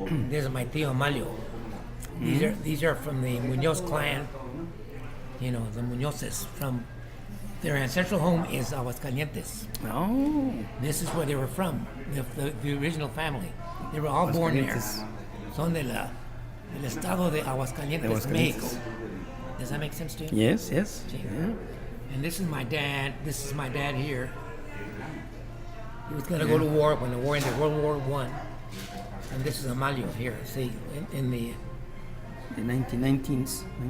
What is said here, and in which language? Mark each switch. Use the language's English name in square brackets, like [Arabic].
[English] This is my tío Amalio. These are from the Munoz clan. The Munozes from Their ancestral home is Aguascalientes. Oh. This is where they were from, the original family. They were all born there. Aguascalientes. [Spanish] Son del estado de Aguascalientes, Aguascalientes. Mexico. [English] Does that make sense to you? Yes, yes. [Spanish] Sí. [English] Yeah. And this is my dad. This is my dad here. He was going to go to war when the war ended, World War I. And this is Amalio here. See, in the The 1919s,